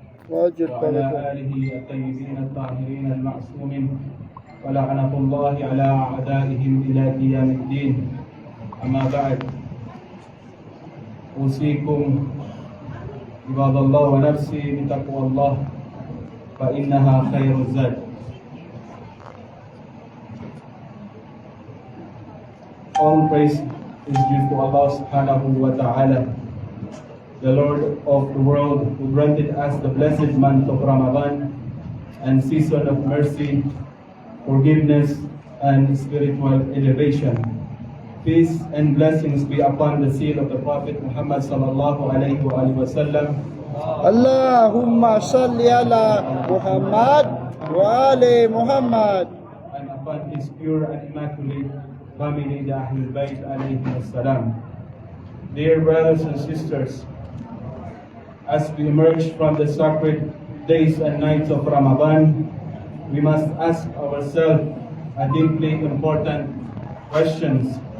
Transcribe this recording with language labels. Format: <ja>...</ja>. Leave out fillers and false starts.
<ar>وعلى آله الطيبين الطاهرين المعصومين ولعنة الله على أعدائهم إلى قيام الدين. أما بعد، أوصيكم عباد الله ونفسي بتقوى الله فإنها خير الزاد.</ar> <en>All praise is due to Allah subhanahu wa ta'ala, the Lord of the world, who granted us the blessed month of Ramadan and season of mercy, forgiveness, and spiritual elevation. Peace and blessings be upon the seal of the Prophet Muhammad sallallahu alayhi wa sallam,</en> <ar>اللهم صل على محمد وآل محمد</ar> <en>and upon his pure and immaculate family, the Ahlul Bayt alayhi wassalam. Dear brothers and sisters, as we emerge from the sacred days and nights of Ramadan, we must ask ourselves a deeply important questions.</en>